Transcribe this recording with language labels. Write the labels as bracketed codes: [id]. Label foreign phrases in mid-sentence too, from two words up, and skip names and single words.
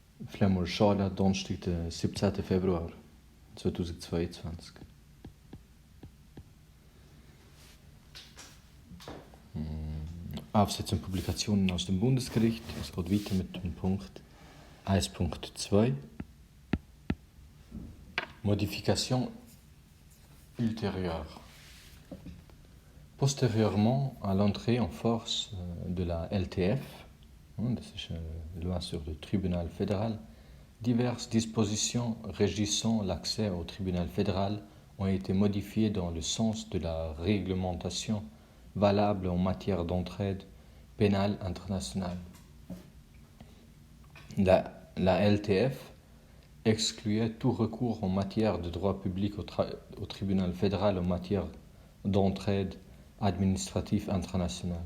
[de] Flammolschala, Donnerstag, der 17. Februar 2022. Aufsätze und Publikationen aus dem Bundesgericht. Es geht weiter mit dem Punkt 1.2. [fr] Modification ultérieure. Postérieurement à l'entrée en force de la LTF, [de] das ist eine [fr] Loi sur le tribunal fédéral, diverses dispositions régissant l'accès au tribunal fédéral ont été modifiées dans le sens de la réglementation valable en matière d'entraide pénale internationale. La LTF excluait tout recours en matière de droit public au tribunal fédéral en matière d'entraide administrative internationale.